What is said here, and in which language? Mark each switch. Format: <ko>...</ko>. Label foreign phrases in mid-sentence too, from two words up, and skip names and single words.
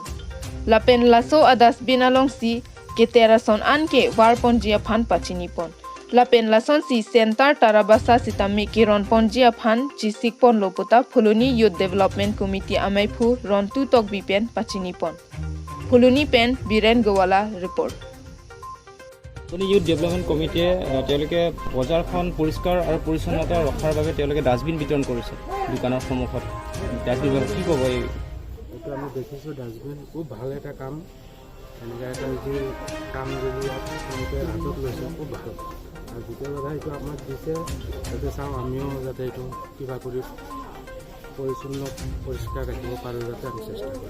<mjw>Lapen laso a Dustbin along si keter ason anke war pon jia phan pachini pon. Lapen lason si center tarabasa sitami keron pon jia phan jisik pon loputa Phuloni Youth Development Committee amaipu Rontu Tokbi pen pachini pon. Phuloni pen Biren Gowala report.</mjw> <as>Phuloni Youth Development Committee তেওঁলোকে বজাৰখন পৰিষ্কাৰ আৰু পৰিচ্ছন্নতা ৰখাৰ বাবে তেওঁলোকে ডাষ্টবিন বিতৰণ কৰিছে দোকানৰ সন্মুখত ডাষ্টবিন কি ক'ব এইটো আমি দেখিছোঁ ডাষ্টবিন খুব ভাল এটা কাম এনেকুৱা এটা যি কাম যদি তেওঁলোকে হাতত লৈছে খুব ভাল আৰু দ্বিতীয় কথা এইটো আমাক দিছে যাতে চাওঁ আমিও যাতে এইটো কিবা কৰি পৰিচ্ছন্ন পৰিষ্কাৰ ৰাখিব পাৰোঁ যাতে আমি চেষ্টা কৰিম</as>